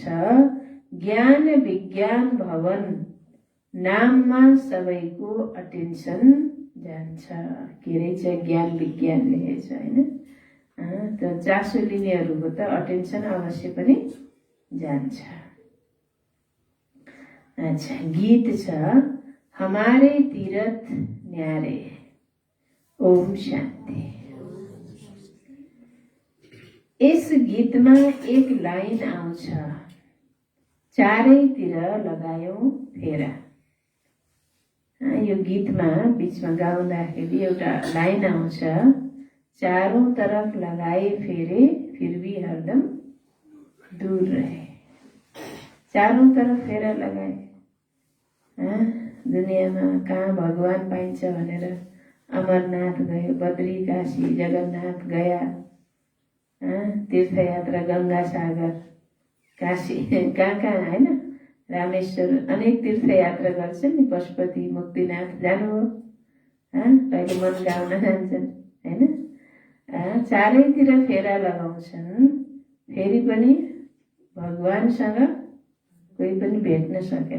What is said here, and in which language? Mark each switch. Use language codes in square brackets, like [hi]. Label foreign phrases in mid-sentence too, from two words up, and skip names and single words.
[ne] ज्ञान विज्ञान भवन नाममा सबैको अटेन्सन जान्छ। के रहेछ, ज्ञान विज्ञान लेखेछ हैन। त चासो लिनेहरूको त अटेन्सन अवश्य पनि जान्छ। अच्छा, गीत छ [hi] हमारे तीरथ न्यारे। [ne] ओम शान्ति। यस गीतमा एक लाइन आउँछ, चारैतिर लगायौं फेरा। यो गीतमा बीचमा गाउँदाखेरि एउटा लाइन आउँछ, [hi] चारों तरफ लगाए फेरे फिर भी हरदम दूर रहे। चारों तरफ फेरा लगाए। [ne] दुनियाँमा कहाँ भगवान पाइन्छ भनेर अमरनाथ गयो, बद्री, काशी, जगन्नाथ गया, तीर्थयात्रा, गंगा सागर, काशी, कहाँ हैन, रामेश्वर, अनेक तीर्थयात्रा गर्छन् नि। पशुपति, मुक्तिनाथ जानुभयो, कहिले मनगाउन जान्छन् हैन। चारैतिर फेरा लगाउँछन्, फेरि पनि भगवानसँग कोही पनि भेट्न सकेन।